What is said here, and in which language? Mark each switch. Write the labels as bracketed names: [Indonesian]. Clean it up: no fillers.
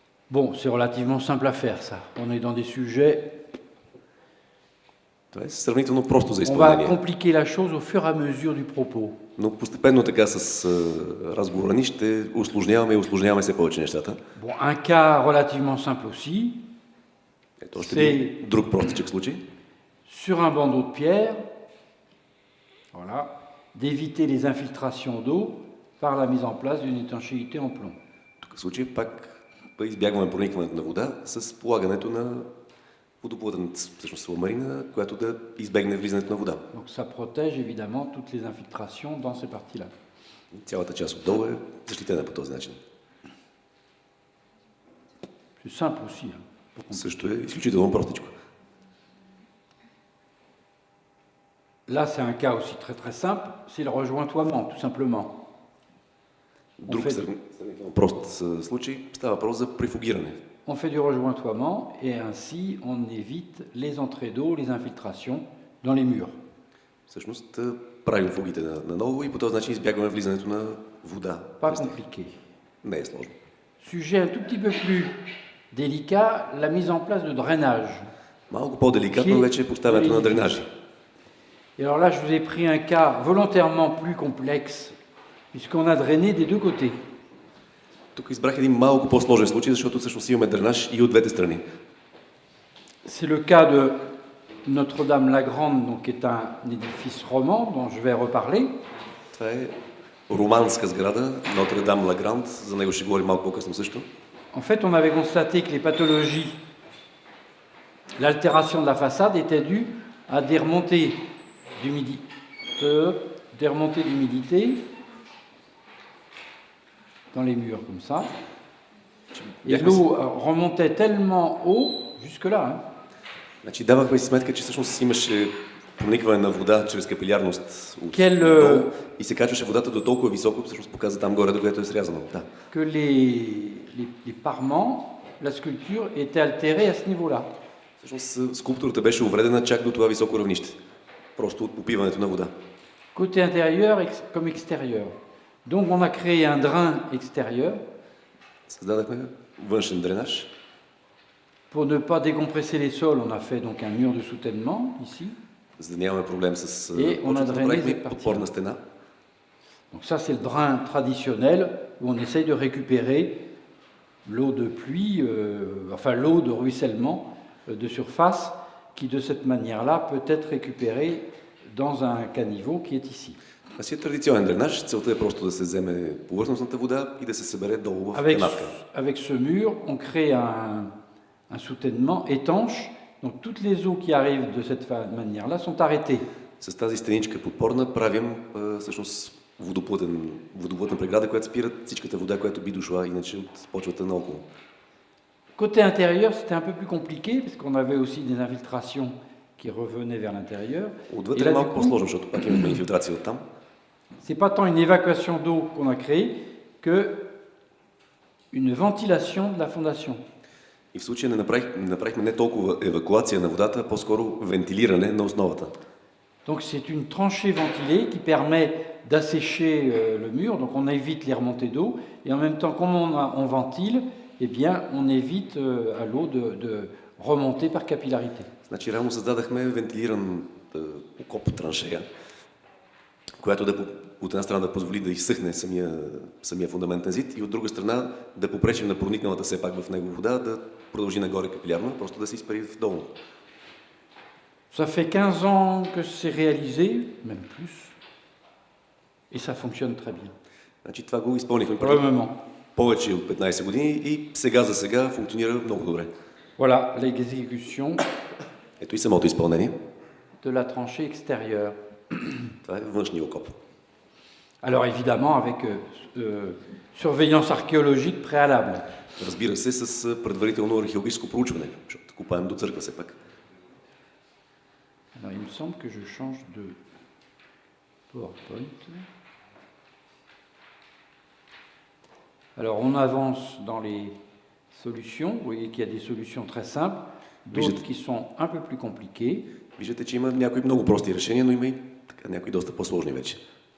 [French] Bon, c'est relativement simple à faire ça. On est dans des sujets... [Bulgarian] Това е сравнително просто за [French] On va [Bulgarian] изпълнение. [French] compliquer la chose au fur et à mesure du propos. [Bulgarian] Но постепенно така с разговора ни ще усложняваме все повече нещата. [French] Bon, un cas relativement simple aussi, [Bulgarian] Ето още един друг простичък случай. [French] sur un bandeau de pierre, voilà, d'éviter les infiltrations d'eau par la mise en place d'une étanchéité en plomb. [Bulgarian] Тук в случай пак избягваме проникването на вода с полагането на водоплътен, всъщност сламарина, която да избегне влизането на вода. [French] Donc ça protège évidemment toutes les infiltrations dans ces parties-là. [Bulgarian] Цялата част отдолу е защитена по този начин. [French] C'est simple aussi. [Bulgarian] Също е изключително простичко. [French] Là, c'est un cas aussi très très simple, c'est le rejointoiement, tout simplement. [Bulgarian] Друг сравнително прост случай става въпрос за прифугиране. [French] On fait du rejointoiement et ainsi on évite les entrées d'eau, les infiltrations dans les murs. [Bulgarian] Всъщност правим фугите наново и по този начин избягваме влизането на вода. [French] Pas compliqué. [Bulgarian] Не е сложно. [French] Sujet un tout petit peu plus délicat la mise en place de drainage. [Bulgarian] Малко по-деликатно вече е поставянето на дренажи. [French] Et alors là, je vous ai pris un cas volontairement plus complexe, puisqu'on a drainé des deux côtés. [Bulgarian] Тук избрах един малко по-сложен случай, защото всъщност имаме дренаж и от двете страни. [French] C'est le cas de Notre-Dame-la-Grande, donc, qui est un édifice roman dont je vais reparler. [Bulgarian] Това е романска сграда, Нотр-Дам-Ла-Гранд, за него ще говорим малко по-късно също. [French] En fait, on avait constaté que les pathologies, l'altération de la façade était due à des remontées d'humidité dans les murs, comme ça. Et l'eau remontait tellement haut, jusque-là. Hein. [Bulgarian] Значи давахме си сметка, че всъщност имаше проникване на вода чрез капилярност отдолу и се качваше водата до толкова високо, всъщност показа там горе, до което е срязано. Да. [French] Que les parements, la sculpture était altérée à ce niveau-là. [Bulgarian] Всъщност скулптурата беше увредена чак до това високо равнище. Просто от попиването на вода. [French] Côté intérieur comme extérieur. Donc on a créé un drain extérieur. [Bulgarian] Създадахме външен дренаж. [French] Pour ne pas décompresser les sols, on a fait donc un mur de soutènement ici. [Bulgarian] За да нямаме проблем с почвата, направихме подпорна стена. [French] Donc ça c'est le drain traditionnel où on essaye de récupérer l'eau de pluie, l'eau de ruissellement de surface qui de cette manière-là peut être récupérée dans un caniveau qui est ici. [Bulgarian] А си е традиционен дренаж, целта е просто да се вземе повърхностната вода и да се събере долу в канавка. [French] Avec ce mur, on crée un soutènement étanche, donc toutes les eaux qui arrivent de cette manière-là sont arrêtées. [Bulgarian] С тази стеничка подпорна правим всъщност водоплътна преграда, която спира всичката вода, която би дошла иначе от почвата наоколо. [French] Côté intérieur, c'était un peu plus compliqué, parce qu'on avait aussi des infiltrations qui revenaient vers l'intérieur. [Bulgarian] Отвътре е малко по-сложно, защото пак имаме инфилтрация оттам. [French] C'est pas tant une évacuation d'eau qu'on a créée que une ventilation de la fondation. [Bulgarian] И в случая не направихме не толкова евакуация на водата, а по-скоро вентилиране на основата. [French] Donc c'est une tranchée ventilée qui permet d'assécher le mur, donc on évite les remontées d'eau, et en même temps, comme on ventile, eh bien, on évite à l'eau de remonter par capillarité. [Bulgarian] Значи реално създадахме вентилиран окоп траншея, която от една страна да позволи да изсъхне самия фундаментен зид и от друга страна да попречим на проникналата все пак в него вода да продължи нагоре капилярно, просто да се изпари в долу. [French] Ça fait 15 ans que c'est réalisé, même plus, et ça fonctionne très bien. [Bulgarian] Значи това го изпълнихме преди повече от 15 години и сега за сега функционира много добре. [French] Voilà l'exécution. [Bulgarian] Ето и самото изпълнение. [French] De la tranchée extérieure. [Bulgarian] Това е външния окоп. [French] Alors évidemment avec surveillance archéologique préalable. [Bulgarian] Разбира се, с предварително археологическо проучване, защото копаем до църква все пак. [French] Alors il me semble que je change de PowerPoint. Alors on avance dans les solutions. Vous voyez qu'il y a des solutions très simples, d'autres qui sont un peu plus compliquées. [Bulgarian] Виждате, че има някои много прости решения, но има и някои доста по-сложни вече.